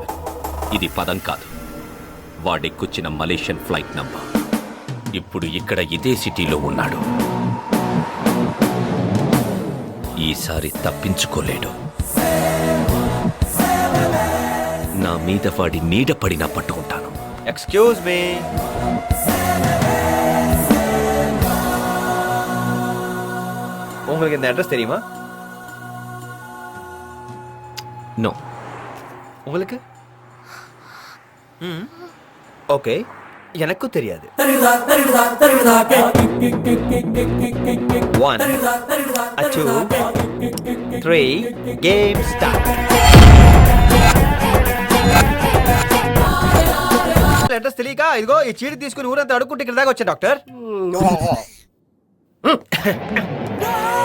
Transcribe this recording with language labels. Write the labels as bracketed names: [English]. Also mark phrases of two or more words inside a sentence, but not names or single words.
[Telugu] ఇది పదం కాదు, వాడెక్కొచ్చిన [English] Malaysian flight number. [Telugu] ఇప్పుడు ఇక్కడ ఇదే సిటీలో ఉన్నాడు. ఈసారి తప్పించుకోలేడు. నా మీద వాడి నీడ పడినా పట్టుకుంటాను. [English] excuse me. [Tamil] உங்களுக்கு இந்த அட்ரஸ் தெரியுமா? [English] నో. [Tamil] உங்களுக்கு? ஓகே, எனக்கும் தெரியாது. [English] 1 2 3 game start. [Telugu] అడ్రస్ తెలియక ఇదిగో ఈ చీటి తీసుకుని ఊరంతా అడుక్కుంటే ఇక్కడ దాకా వచ్చా డాక్టర్.